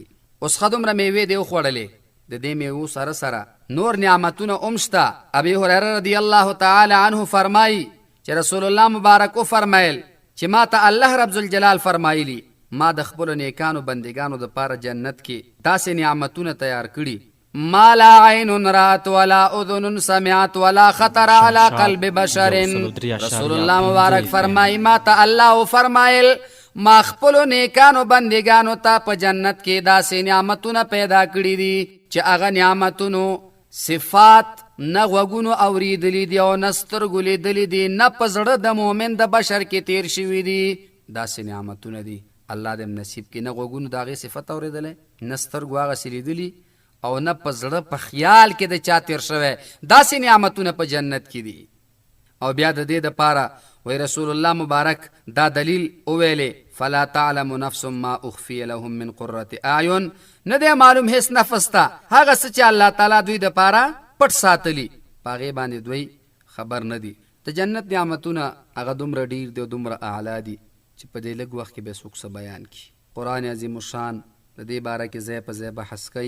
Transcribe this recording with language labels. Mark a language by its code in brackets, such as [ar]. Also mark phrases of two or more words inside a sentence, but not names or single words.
[ps] اوس ښه دومره میوې دې وخوړلې، د دې میوو سره سره نور نعمتونه هم شته. ابي هريره [ar] رضی الله تعالی عنه [ps] فرمایي چې رسول الله مبارک وفرمایل چې ما ته الله رب ذوالجلال فرمایلی ما د خپلو نیکانو بندګانو دپاره جنت کې داسې نعمتونه تیار کړي [ar] ما لا عین رات ولا اذن سمعت ولا خطر على قلب بشر. [ps] رسول الله مبارک فرمایي ما ته الله فرمایل ما خپلو نیکانو بندګانو ته په جنت کې داسې نعمتونه پیدا کړي دي چې هغه نعمتونو صفات نه غوږونو اورېدلي دي او نه سترګو لیدلي دي، نه په زړه د مؤمن د بشر کې تیر شوي دي. داسې نعمتونه دي الله دې نصیب کړي، نه غوږونو د هغې صفت اورېدلی، نه سترګو هغسې لیدلي او نه په زړه په خیال کې د چا تیر شوی، داسې نعمتونه په جنت کې دي. او بیا د دې دپاره وی رسول الله مبارک دا دلیل وویلې [ar] فلا تعلم نفس ما اخفی لهم من قرة اعین، [ps] نه دی معلوم هیڅ نفس ته هغه څه چې الله تعالی دوی دپاره پټ ساتلي په هغې باندې دوی خبر نه دي. د جنت نعمتونه هغه دومره ډېر دي او دومره اعلی دي چې په دې لږ وخت کې به څوک څه بیان کړي. قرآن عظیم الشان د دې باره کې ځای په ځای بحث کوي.